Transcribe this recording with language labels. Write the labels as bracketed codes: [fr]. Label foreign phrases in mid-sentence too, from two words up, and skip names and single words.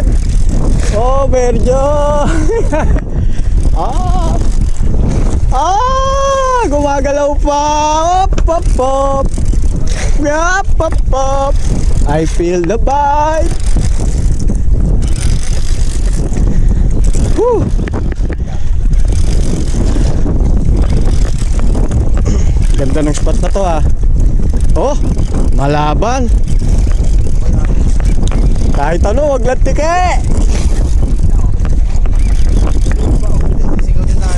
[tl] Overjoy. Gumagalaw pa. Op, op, op. Yap, op, op. [en] I feel the bite. Whew. [tl] Ganda ng spot na to ah. Oh, malaban. Kahit ano, wag lang tike. Sisigaw din tayo.